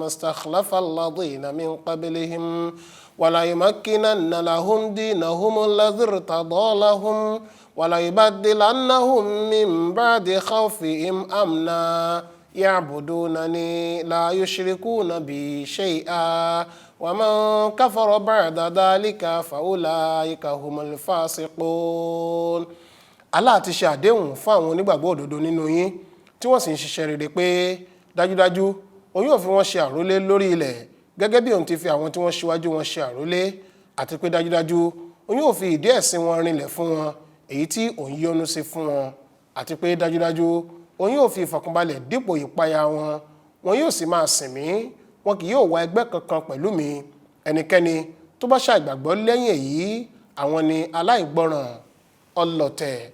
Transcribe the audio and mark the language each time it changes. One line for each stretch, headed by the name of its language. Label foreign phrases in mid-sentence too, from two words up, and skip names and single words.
Arabic: استخلف الذين من قبلهم وليمكنن لهم دينهم الذي ارتضى لهم وليبدلنهم من بعد خوفهم أمنا يعبدونني لا يشركون بي شيئا ومن كفر بعد ذلك فأولئك هم الفاسقون.
Yoruba: Allah ti ṣe àdéhùn fún àwọn onígbàgbọ́ òdodo nínú yín tí wọ́n sì ń ṣiṣẹ́ rere pé dájúdájú òun yóò fi wọ́n ṣe àrólé lórí ilẹ̀ gẹ́gẹ́ bí òun ti fi àwọn tí wọ́n ṣíwájú wọn ṣe àrólé àti pé dájúdájú òun yóò fi ìdí ẹ̀sìn wọn rinlẹ̀ fún wọn èyí tí òun yọ́nú sí fún wọn àti pé dájúdájú òun yóò fi ìfọ̀kànbalẹ̀ dípò ìpayà wọn yóò sì máa sìn mí wọn kì yóò wá ẹgbẹ́ kankan pẹ̀lú mi ẹnikẹ́ni tó bá ṣàìgbàgbọ́ lẹ́yìn èyí àwọn ni aláìgbọràn ọlọ̀tẹ̀.